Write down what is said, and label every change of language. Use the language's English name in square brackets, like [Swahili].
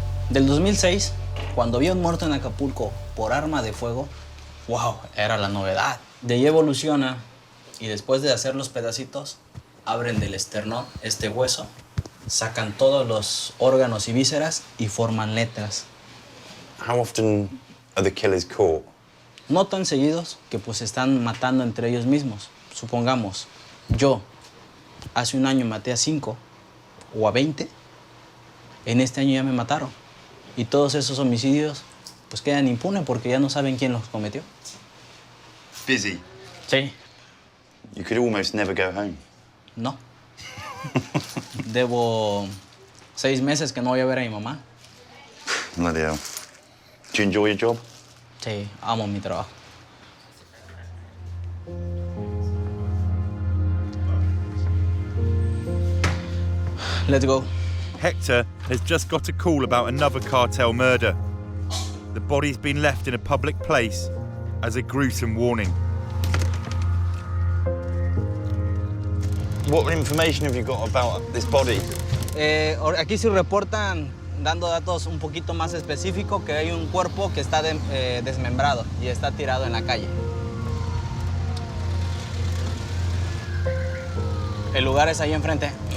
[Spanish] Del 2006, cuando vi a un muerto en Acapulco por arma de fuego, wow, era la novedad. De ahí evoluciona y después de hacer los pedacitos, abren del esternón este hueso, sacan todos los órganos y vísceras y forman letras. [English] How often are the killers caught? [Spanish] No tan seguidos que pues se están matando entre ellos mismos. Supongamos, yo hace un año maté a 5 o a 20, en este año ya me mataron. Y todos esos homicidios pues quedan impunes porque ya no saben quién los cometió. [English] Busy? [Spanish] Sí. [English] You could almost never go home. [Spanish] No. Debo 6 meses que no voy a ver a mi mamá. [English] Bloody hell. Do you enjoy your job? [Spanish] Sí, amo mi trabajo. [English] Let's go. Hector has just got a call about another cartel murder. The body's been left in a public place as a gruesome warning. What information have you got about this body? [Spanish] Aquí sí reportan, dando datos un poquito más específicos, que hay un cuerpo que está desmembrado y está tirado en la calle. El lugar es ahí enfrente.